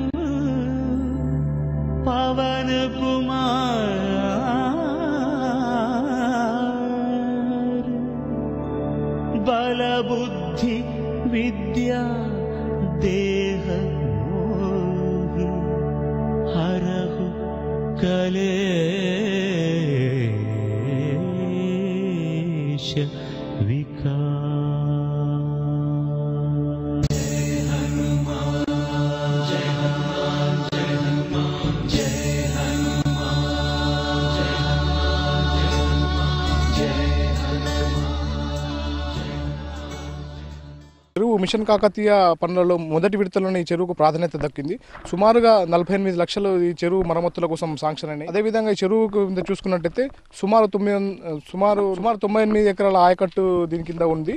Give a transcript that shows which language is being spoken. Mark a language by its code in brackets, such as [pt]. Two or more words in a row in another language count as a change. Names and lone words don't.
[awa] पवन कुमार बल बुद्धि विद्या देह मोहि हरहु कलेश विकार। जय हनुमान जय हनुमान जय हनुमान जय हनुमान जय हनुमान जय [te] చెరువు మిషన్ కాకతీయ పనులలో మొదటి విడతలోనే ఈ చెరువుకు ప్రాధాన్యత దక్కింది. సుమారుగా 48 లక్షలు ఈ చెరువు మరమ్మతుల కోసం శాంక్షన్ అయినాయి. అదేవిధంగా ఈ చెరువుకు చూసుకున్నట్టయితే సుమారు 98 ఎకరాల ఆయకట్టు దీని కింద ఉంది.